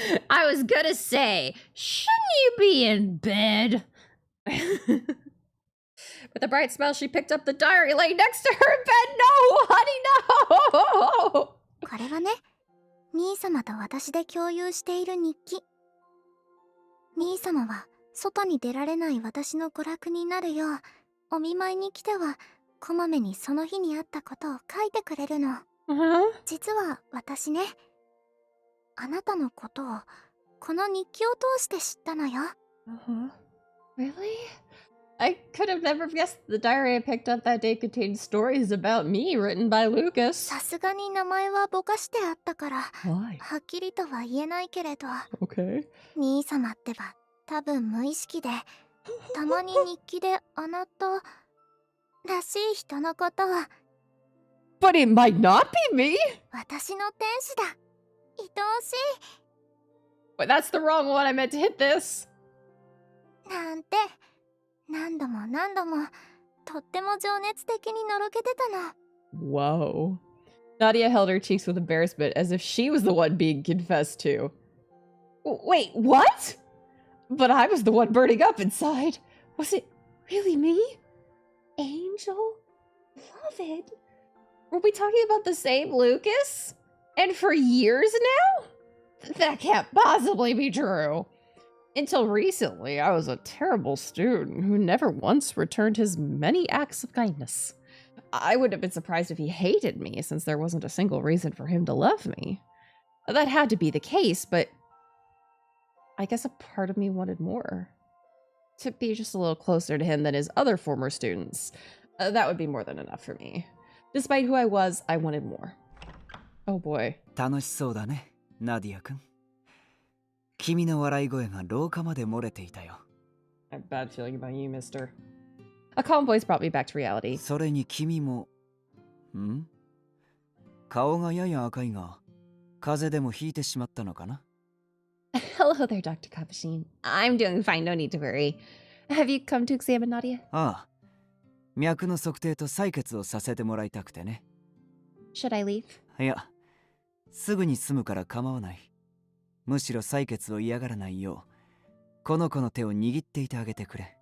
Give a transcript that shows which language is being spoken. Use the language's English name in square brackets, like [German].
[English] I was gonna say, shouldn't you be in bed? With a bright smile, she picked up the diary laying next to her in bed. No, honey, no! [Japanese] これはね、兄様と私で共有している日記。兄様は外に出られない私の娯楽になるよう、お見舞いに来てはこまめにその日にあったことを書いてくれるの。実は私ね、あなたのことをこの日記を通して知ったのよ。 [English] Really? I could have never guessed the diary I picked up that day contained stories about me written by Lucas. [Japanese] さすがに名前はぼかしてあったから、 [English] Why? [Japanese] はっきりとは言えないけれど、 [English] Okay. [Japanese] 兄様ってば多分無意識で、たまに日記であなたらしい人のことを [English] But it might not be me! [Japanese] 私の天使だ、愛おし [English] But that's the wrong one. I meant to hit this. [Japanese] いなんて何度も何度もとっても情熱的にのろけてたの。 [English] Whoa. Nadia held her cheeks with embarrassment as if she was the one being confessed to. Wait, what? But I was the one burning up inside. Was it really me? Angel? Beloved? Were we talking about the same Lucas? And for years now? That can't possibly be true. Until recently, I was a terrible student who never once returned his many acts of kindness. I would have been surprised if he hated me, since there wasn't a single reason for him to love me. That had to be the case, but I guess a part of me wanted more. To be just a little closer to him than his other former students. That would be more than enough for me. Despite who I was, I wanted more. Oh boy. [Japanese] 楽しそうだね、ナディア君。君の笑い声が廊下まで漏れていたよ。 [English] I have a bad feeling about you, mister. A calm voice brought me back to reality. [Japanese] それに君も、ん？顔がやや赤いが、風邪でもひいてしまったのかな？ [English] Hello there, Dr. Kapushine. I'm doing fine, no need to worry. Have you come to examine Nadia? [Japanese] ああ、脈の測定と採血をさせてもらいたくてね。 [English] Should I leave? [Japanese] いや、すぐに済むから構わない。むしろ採血を嫌がらないよう、この子の手を握っていてあげてくれ。